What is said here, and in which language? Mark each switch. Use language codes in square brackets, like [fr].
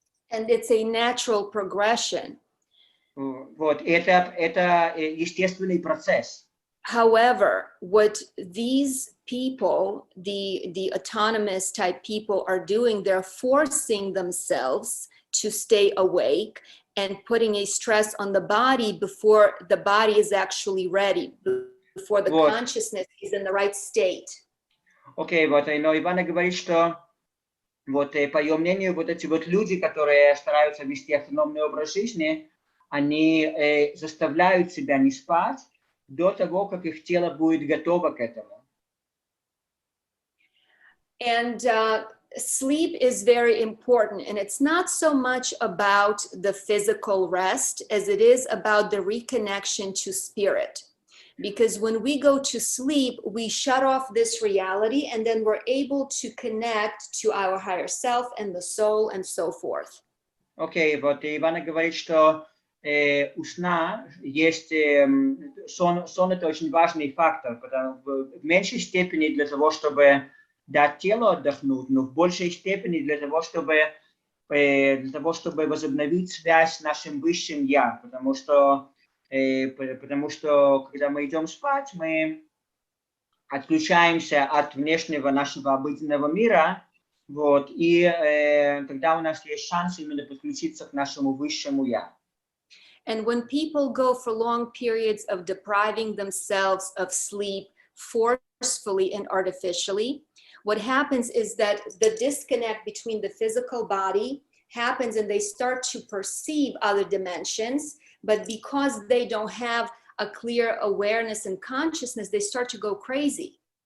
[en] And it's a natural progression. [ru] Вот, это естественный процесс. [en] However, what these people, the autonomous type people are doing, they're forcing themselves to stay awake and putting a stress on the body before the body is actually ready, before the consciousness is in the right state. [ru] Окей, вот, но Ивана говорит, что вот, по ее мнению, вот эти вот люди, которые стараются вести автономный образ жизни, они заставляют себя не спать до того, как их тело будет готово к этому. [en] And sleep is very important, and it's not so much about the physical rest as it is about the reconnection to spirit. Because when we go to sleep, we shut off this reality, and then we're able to connect to our higher self and the soul and so forth. [ru] Окей, вот Ивана говорит, что у сна есть сон это очень важный фактор, в меньшей степени для того, чтобы дать телу отдохнуть, но в большей степени для того, чтобы возобновить связь с нашим высшим я, потому что когда мы идем спать, мы отключаемся от внешнего нашего обыденного мира, вот, и тогда у нас есть шанс именно подключиться к нашему высшему я. [en] And when people go for long periods of depriving themselves of sleep forcefully and artificially, what happens is that the disconnect between the physical body happens and they start to perceive other dimensions, but because they don't have a clear awareness and consciousness, they start to go crazy.